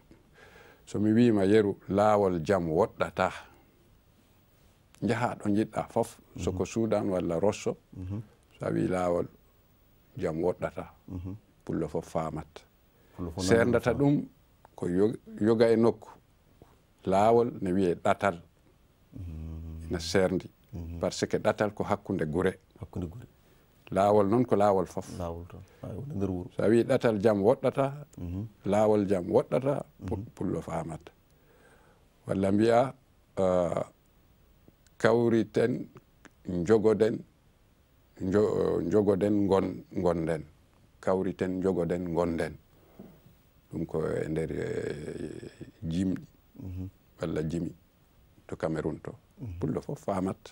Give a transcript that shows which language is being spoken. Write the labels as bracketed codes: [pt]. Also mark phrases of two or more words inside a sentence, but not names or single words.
[ff] Somi wima yeru laawol jam woɗɗata, jaha ɗo jiɗɗa fof, soko Sudan walla Rosso, so a wi laawol jam woɗɗata, pullo fof famat. Serdata ɗum ko yoga e nokku, laawol ne wiye ɗatal, ina serndi par ce que ɗatal ko hakkunde gure, laawol noon ko laawol fof. So a wi ɗatal jam woɗɗata, laawol jam woɗɗata, pullo famata. Walla mbiya kawriten jogoden gonden, kawriten jogoden gonden, ɗum ko e nder jimɗi walla jimi to Cameroun to, pullo fof famat.